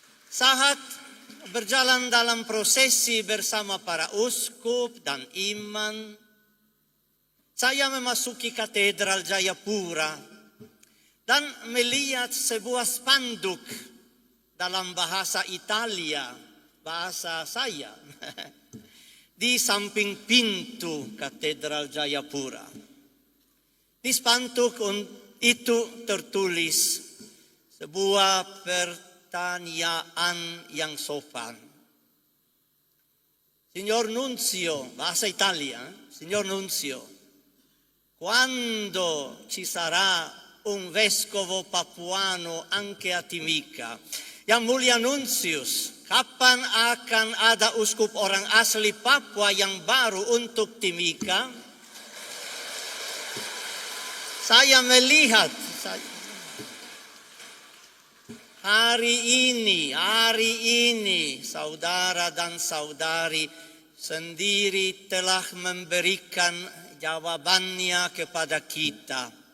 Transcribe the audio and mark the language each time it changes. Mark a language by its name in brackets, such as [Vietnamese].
[Indonesian] Saat berjalan dalam prosesi bersama para uskup dan imam, saya memasuki katedral Jayapura dan melihat sebuah spanduk dalam bahasa Italia, bahasa saya, di samping pintu katedral Jayapura. Di spanduk itu tertulis sebuah pertanyaan yang sopan. [Italian] Signor Nunzio, [Indonesian] bahasa Italia, [Italian] Signor Nunzio, quando ci sarà un vescovo papuano anche a Timika? [Indonesian] Yang Mulia Nuncius, kapan akan ada uskup orang asli Papua yang baru untuk Timika? Saya melihat hari ini saudara dan saudari sendiri telah memberikan jawabannya kepada kita.